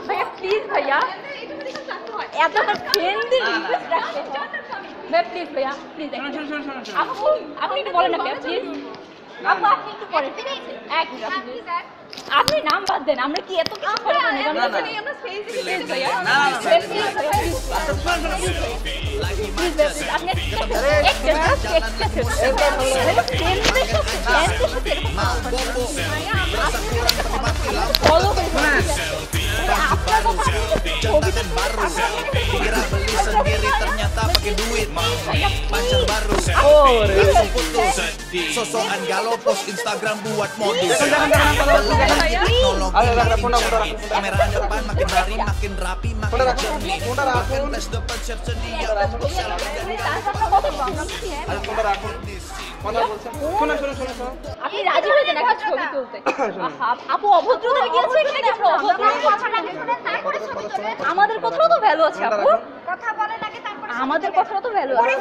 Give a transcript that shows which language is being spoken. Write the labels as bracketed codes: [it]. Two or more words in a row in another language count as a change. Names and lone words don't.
[bn] ভাইয়া প্লিজ ভাইয়া এতটা [en] friendly request [bn] রাখতে ভাইয়া প্লিজ ভাইয়া প্লিজ আপু আপনি একটু বলেন না ভাইয়া প্লিজ। আপু আপনি একটু পরে ঠিক আছে এক মিনিট আপনি নাম বাদ দেন, আমরা কি এত কিছু করে না? আমরা স্পেস দিই প্লিজ ভাইয়া [id] Jabatan baru, dikira beli sendiri ternyata pakai duit. Pacar baru, langsung putus. Sosokan galau post Instagram buat modus. Teknologi, kamera depan makin hari makin rapi makin jernih. Bahkan tes depan siap sedia untuk selfie dan [bn] আপনি রাজি হয়ে যান একটা ছবি তুলতে। আপু অভদ্র হয়ে গিয়েছে এখানে, আপনি অভদ্র। আমাদের কথারও তো ভ্যালু আছে আপু, কথা বলার আগে তারপর আমাদের কথারও তো ভ্যালু আছে।